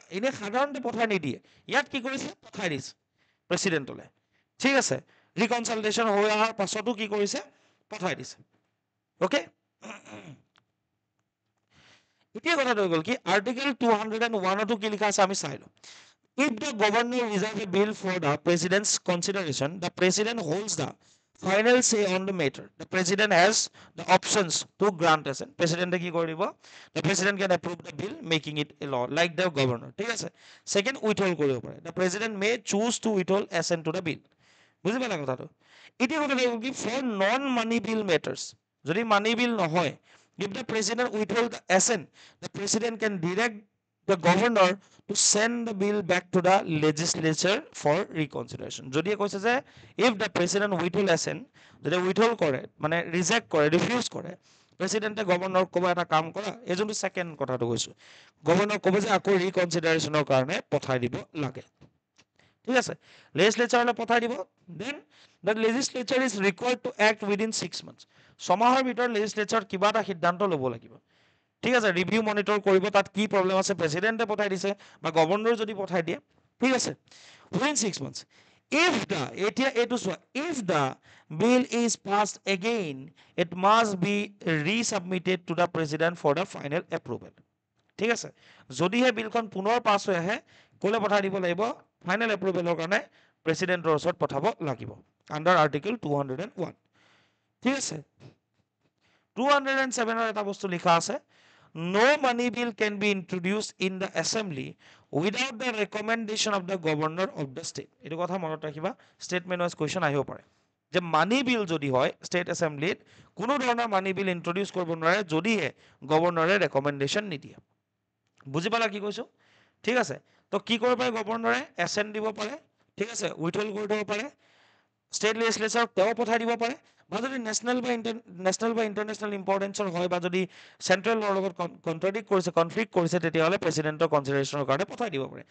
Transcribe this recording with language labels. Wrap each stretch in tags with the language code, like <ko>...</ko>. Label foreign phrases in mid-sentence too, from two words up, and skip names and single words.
<as>এনেই সাধাৰণতে পঠাই নিদিয়ে, ইয়াত কি কৰিছে, পঠাই দিছে প্ৰেচিডেণ্টলৈ, ঠিক আছে, ৰিকনচালটেশ্যন হৈ অহাৰ পাছতো কি কৰিছে, পঠাই দিছে, অ'কে। এতিয়া কথাটো হৈ গ'ল কি, আৰ্টিকেল 201টো কি লিখা আছে আমি চাই লওঁ।</as> <en>If the governor reserve a bill for the president's consideration, the president holds the final say on the matter. The president has the options to grant assent.</en> <as>President কি কৰিব,</as> <en>the president can approve the bill making it a law like the governor,</en> <as>ঠিক আছে। Second, withhold কৰিব পাৰে,</as> <en>the president may choose to withhold assent to the bill,</en> <as>বুজি পালা কথাটো। এতিয়া কথাটো হ'ল কি,</as> <en>for non money bill matters,</en> <as>যদি মানি বিল নহয়,</as> <en>if the president withhold the assent, the president can direct the governor to send the bill back to the legislature for reconsideration.</en> <as>যদি কৈছে যে</as> <en>if the president withhold assent,</en> <as>যদি withhold কৰে মানে ৰিজেক্ট কৰে, ৰিফিউজ কৰে, প্ৰেচিডেণ্টে গভৰ্ণৰক ক'ব এটা কাম কৰা, এই যোনটো ছেকেণ্ড কথাটো কৈছোঁ, গভৰ্ণৰক ক'ব যে আকৌ ৰিকনচিডাৰেশ্যনৰ কাৰণে পঠাই দিব লাগে, ঠিক আছে, লেজিছলেচাৰলৈ পঠাই দিব।</as> <en>then the legislature is required to act within 6 months,</en> <as>ছমাহৰ ভিতৰত লেজিছলেচাৰ কিবা এটা সিদ্ধান্ত ল'ব লাগিব, ঠিক আছে,</as> <en>review monitor</en> <as>কৰিব, তাত কি প্ৰব্লেম আছে, প্ৰেচিডেণ্টে পঠাই দিছে বা গভৰ্ণৰ যদি পঠাই দিয়ে, ঠিক আছে,</as> <en>within 6 months. if the,</en> <as>এতিয়া এইটো চোৱা,</as> <en>if the bill is passed again it must be resubmitted to the president for the final approval,</en> <as>ঠিক আছে, যদিহে বিলখন পুনৰ পাছ হৈ আহে ক'লে পঠাই দিব লাগিব, ফাইনেল এপ্ৰুভেলৰ কাৰণে প্ৰেচিডেণ্টৰ ওচৰত পঠাব লাগিব,</as> <en>under article</en> <as>201, ঠিক আছে। 207ৰ এটা বস্তু লিখা আছে,</as> <en>no money bill can be introduced in the assembly without the recommendation of the governor of the state.</en> <as>এইটো কথা মনত ৰাখিবা,</as> <en>statement wise question</en> <as>আহিব পাৰে যে</as> <en>money bill</en> <as>যদি হয় ষ্টেট এছেম্বলিত, কোনো ধৰণৰ</as> <en>money bill</en> <as>ইন্ট্ৰডিউচ কৰিব নোৱাৰে যদিহে গভৰ্ণৰে ৰেকমেণ্ডেশ্যন নিদিয়ে, বুজি পালা কি কৈছোঁ, ঠিক আছে। তো কি কৰিব পাৰে, গভৰ্ণৰে এছেণ্ট দিব পাৰে, ঠিক আছে, উইথহল্ড কৰি দিব পাৰে, ষ্টেট লেজিছলেচাৰক তেওঁ পঠাই দিব পাৰে, বা যদি নেশ্যনেল বা ইণ্টাৰনেশ্যনেল ইম্পৰ্টেঞ্চৰ হয় বা যদি চেণ্ট্ৰেলৰ লগত কণ্ট্ৰাডিক্ট কৰিছে, কনফ্লিক্ট কৰিছে, তেতিয়াহ'লে প্ৰেচিডেণ্টৰ কনচিডাৰেশ্যনৰ কাৰণে পঠাই দিব পাৰে।</as>